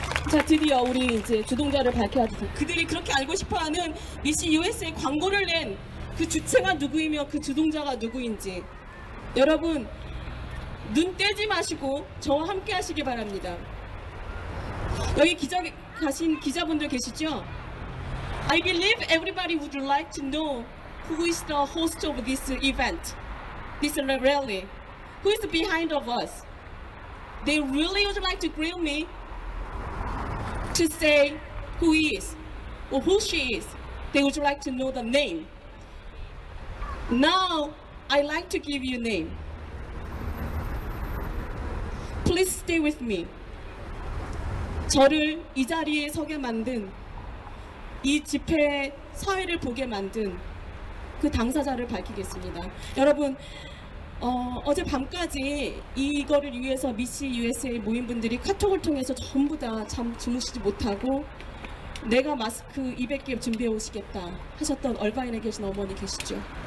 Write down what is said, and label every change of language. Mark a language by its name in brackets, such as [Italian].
[Korean] 자, 드디어 우리 이제 주동자를 밝혀야 돼. 그들이 그렇게 알고 싶어하는 미스 USA 광고를 낸 그 주체가 누구이며 그 주동자가 누구인지 여러분 눈 떼지 마시고 저와 함께 하시기 바랍니다. 여기 가신 기자분들 계시죠? [English] I believe everybody would like to know who is the host of this event, this rally. who is behind of us. They really would like to grill me to say who he is or who she is. They would like to know the name. Now, I like to give you a name. Please stay with me. [Korean] 저를 이 자리에 서게 만든, 이 집회 사회를 보게 만든 그 당사자를 밝히겠습니다. 여러분, 어제 밤까지 이거를 위해서 미시 USA 모임분들이 카톡을 통해서 전부 다 잠 주무시지 못하고 내가 마스크 200개 준비해 오시겠다 하셨던 얼바인에 계신 어머니 계시죠?